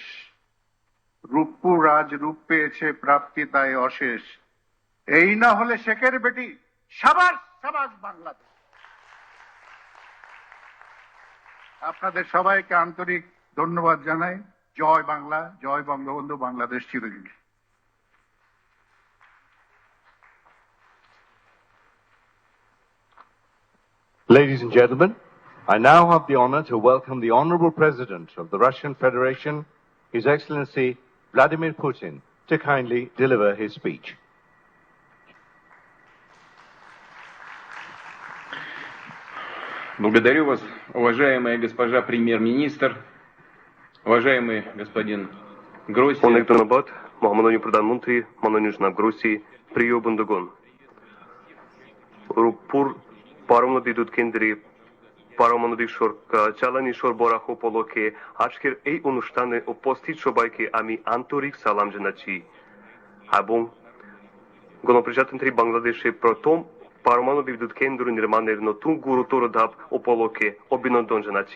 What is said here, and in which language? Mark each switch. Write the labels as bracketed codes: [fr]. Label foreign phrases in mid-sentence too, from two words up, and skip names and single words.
[bn] রূপপুর আজ রূপ পেয়েছে, প্রাপ্তি তাই অশেষ। এই না হলে শেখের বেটি, সাবাস সাবাস বাংলাদেশ। আপনাদের সবাইকে আন্তরিক ধন্যবাদ জানাই। জয় বাংলা, জয় বঙ্গবন্ধু, বাংলাদেশ চিরজীবী। [en] Ladies and gentlemen, I now have the honor to welcome the Honorable President of the Russian Federation, His Excellency Vladimir Putin, to kindly deliver his speech. [ru] Благодарю вас, уважаемая госпожа премьер-министр, уважаемый господин Гросси. [bn] অনেক ধন্যবাদ মহামাননীয় প্রধানমন্ত্রী, মাননীয় জনাব গ্রোসি, প্রিয় বন্ধুগণ। রূপপুর পারমাণবিক বিদ্যুৎ কেন্দ্রে পারমাণবিক জ্বালানি সরবরাহ উপলক্ষে আজকের এই অনুষ্ঠানে উপস্থিত সবাইকে আমি আন্তরিক সালাম জানাচ্ছি এবং গণপ্রজাতন্ত্রী বাংলাদেশে প্রথম পারমাণবিক বিদ্যুৎ কেন্দ্র নির্মাণের নতুন গুরুতর ধাপ উপলক্ষে অভিনন্দন জানাচ্ছি।